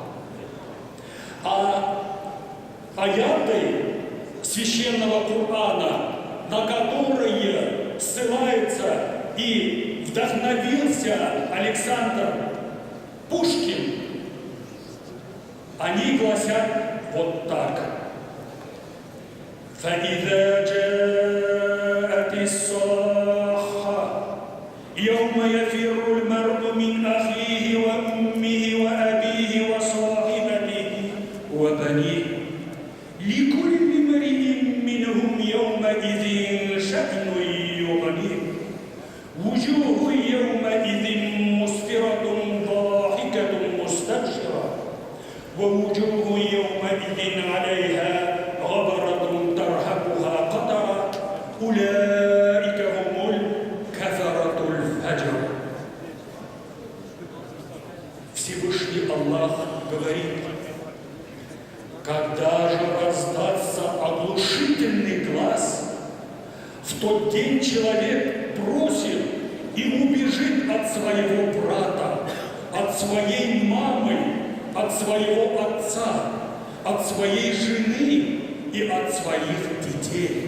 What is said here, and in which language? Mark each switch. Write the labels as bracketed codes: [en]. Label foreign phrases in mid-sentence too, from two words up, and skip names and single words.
[ru] А аяты священного Корана, на которые ссылается и вдохновился Александр Пушкин, они гласят вот так. [ar] فإذا جاءت الصاخة يوم يفر المرء من أخيه وأمه وأبيه وصاحبته وبنيه لكل امرئ منهم يومئذ شأن يغنيه وجوه يومئذ مسفرة ضاحكة مستبشرة ووجوه يومئذ عليها غبرة ترهقها قترة أولئك هم الكفرة الفجر. [ru] Всевышний Аллах говорит: когда же раздастся оглушительный глас, в тот день человек бросит и убежит от своего брата, от своей мамы, от своего отца, от своей жены и от своих детей.